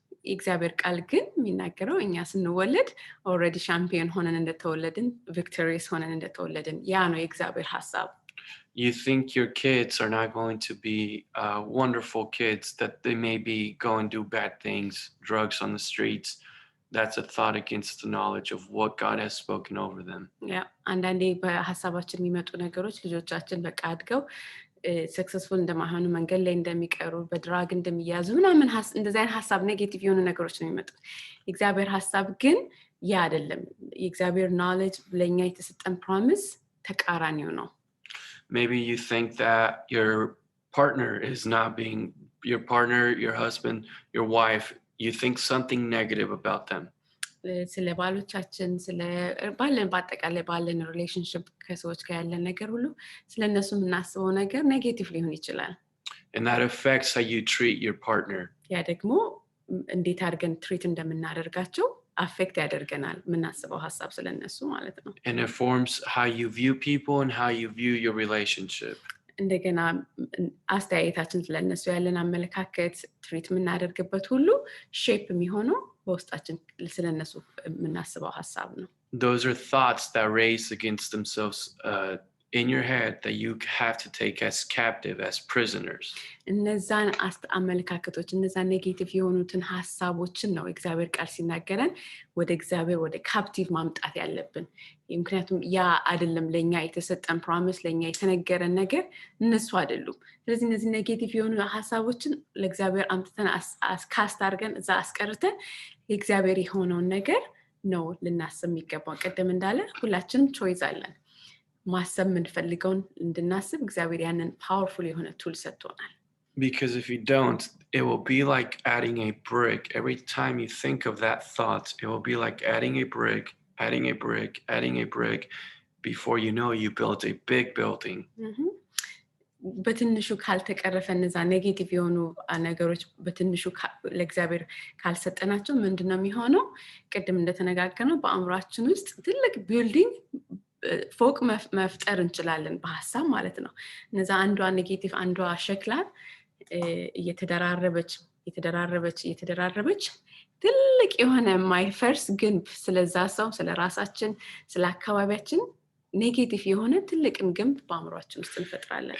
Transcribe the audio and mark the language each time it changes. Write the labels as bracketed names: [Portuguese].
[Amharic] የእግዚአብሔር ቃል ግን የሚናገረው እኛ ስንወለድ ኦልሬዲ ሻምፒዮን ሆነን እንደተወለድን ቪክቶሪየስ ሆነን እንደተወለድን ያ ነው የእግዚአብሔር ሐሳብ። [English] You think your kids are not going to be wonderful kids, that they may be go and do bad things, drugs on the streets. That's a thought against the knowledge of what God has spoken over them. [Amharic] ያ አንዳንዴ በሐሳባችን የሚመጡ ነገሮች ልጆቻችን በቃ አድገው ሰክሰስፉል እንደማይሆኑ መንገድ ላይ እንደሚቀሩ በድራግ እንደሚያዙ ምናምን እንደዚህ አይነት ሐሳብ ኔጌቲቭ የሆኑ ነገሮች ነው የሚመጡት። የእግዚአብሔር ሐሳብ ግን ያ አይደለም። የእግዚአብሔር ኖሌጅ ለኛ የተሰጠን ፕሮሚስ ተቃራኒው ነው። [English] Maybe you think that your partner is not being your partner, your husband, your wife, you think something negative about them. [Amharic] ስለ ባሎቻችን ስለ ባለን በአጠቃላይ ባለን ሪሌሽንሺፕ ከሰዎች ጋር ያለን ነገር ሁሉ ስለነሱ የምናስበው ነገር ኔጌቲቭ ሊሆን ይችላል። [English] And that affects how you treat your partner. [Amharic] ያ ደግሞ እንዴት አድርገን ትሪት እንደምናደርጋቸው አፌክት ያደርገናል የምናስበው ሐሳብ ስለነሱ ማለት ነው። [English] And it forms how you view people and how you view your relationship. [Amharic] እንደገና አስተያየታችን ስለነሱ ያለን አመለካከት ትሪት የምናደርግበት ሁሉ ሼፕ የሚሆነው በውስጣችን ስለነሱ የምናስበው ሀሳብ ነው። [English] Those are thoughts that raise against themselves in your head that you have to take as captive, as prisoners. [Amharic] እነዛን አመለካከቶች እነዛን ኔጌቲቭ የሆኑትን ሀሳቦችን ነው እግዚአብሔር ቃል ሲናገረን ወደ እግዚአብሔር ወደ ካፕቲቭ ማምጣት ያለብን። ምክንያቱም ያ አይደለም ለኛ የተሰጠን ፕሮሚስ፣ ለኛ የተነገረን ነገር እነሱ አይደሉም። ስለዚህ እነዚህ ኔጌቲቭ የሆኑ ሀሳቦችን ለእግዚአብሔር አምጥተን ካስት አድርገን እዛ አስቀርተን የእግዚአብሔር የሆነውን ነገር ነው ልናስብ የሚገባው። ቀደም እንዳለ ሁላችንም ቾይዝ አለን። ማሰብ የምንፈልገውን እንድናስብ እግዚአብሔር ያንን ፓወርፉል የሆነ ቱል ሰጥቶናል። [English] Because if you don't, it will be like adding a brick. Every time you think of that thought, it will be like adding a brick, adding a brick, adding a brick. Before you know, you built a big building. [Amharic] በትንሹ ካልተቀረፈ እነዛ ኔጌቲቭ የሆኑ ነገሮች በትንሹ ለእግዚአብሔር ካልሰጠናቸው ምንድነው የሚሆነው? ቅድም እንደተነጋገርነው በአእምሯችን ውስጥ ትልቅ ቢልዲንግ ፎቅ መፍጠር እንችላለን በሐሳብ ማለት ነው። እነዛ አንዷ ኔጌቲቭ አንዷ ሸክላ እየተደራረበች ትልቅ የሆነ የማይፈርስ ግንብ ስለዛ ሰው፣ ስለራሳችን፣ ስለ አካባቢያችን ኔጌቲቭ የሆነ ትልቅን ግንብ በአእምሯችን ውስጥ እንፈጥራለን።